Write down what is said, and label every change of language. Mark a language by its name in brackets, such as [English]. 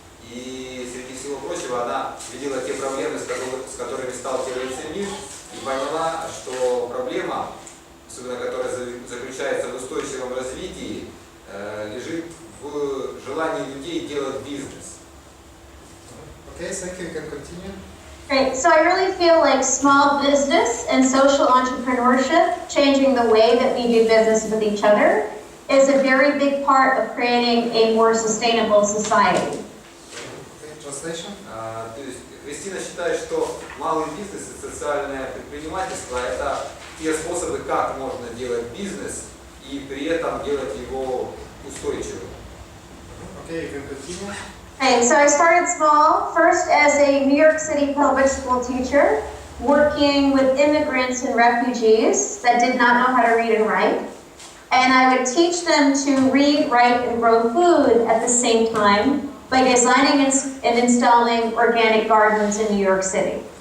[Russian] И среди всего прочего она видела те проблемы, с которыми сталкивается мир, и поняла, что проблема, особенно которая заключается в устойчивом развитии, лежит в желании людей делать бизнес. [English] Okay, thank you. You can continue. Great. So I really feel like small business and social entrepreneurship, changing the way that we do business with each other, is a very big part of creating a more sustainable society. Translation. [Russian] То есть Христина считает, что малый бизнес и социальное предпринимательство – это те способы, как можно делать бизнес и при этом делать его устойчивым. [English] Okay, you can continue. Okay, so I started small, first as a New York City public school teacher, working with immigrants and refugees that did not know how to read and write. And I would teach them to read, write, and grow food at the same time by designing and installing organic gardens in New York City.